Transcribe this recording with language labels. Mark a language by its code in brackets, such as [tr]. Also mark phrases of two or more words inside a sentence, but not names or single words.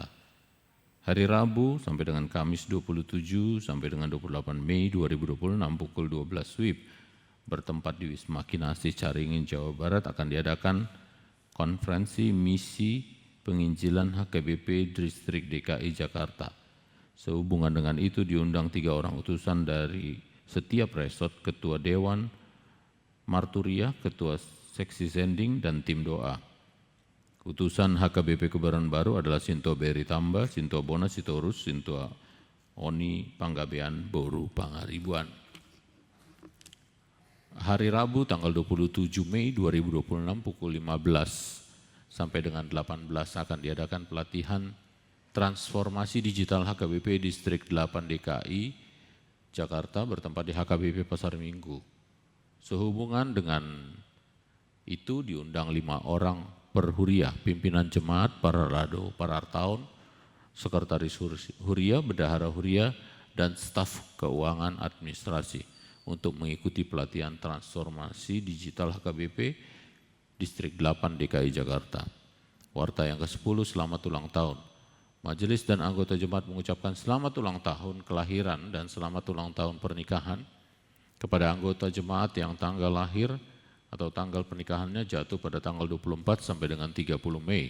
[id] Hari Rabu sampai dengan Kamis 27 sampai dengan 28 Mei 2026 pukul 12 WIB bertempat di Wisma Kinasih Caringin, Jawa Barat akan diadakan konferensi misi penginjilan HKBP Distrik DKI Jakarta. Sehubungan dengan itu diundang 3 orang utusan dari setiap resort, Ketua Dewan Marturia, Ketua Seksi Sending, dan tim doa. Utusan HKBP Kebaran Baru adalah Sintua Beri Tamba, Sintua Bona Sitorus, Sintua Oni Panggabean Boru Pangaribuan. Hari Rabu tanggal 27 Mei 2026 pukul 15 sampai dengan 18 akan diadakan pelatihan transformasi digital HKBP Distrik 8 DKI Jakarta bertempat di HKBP Pasar Minggu. Sehubungan dengan itu diundang 5 orang per Huria, pimpinan jemaat, Parhalado, Parartaun, sekretaris Huria, bendahara Huria, dan staf keuangan administrasi untuk mengikuti pelatihan transformasi digital HKBP Distrik 8 DKI Jakarta. Warta yang ke-10, selamat ulang tahun. Majelis dan anggota jemaat mengucapkan selamat ulang tahun kelahiran dan selamat ulang tahun pernikahan kepada anggota jemaat yang tanggal lahir atau tanggal pernikahannya jatuh pada tanggal 24 sampai dengan 30 Mei.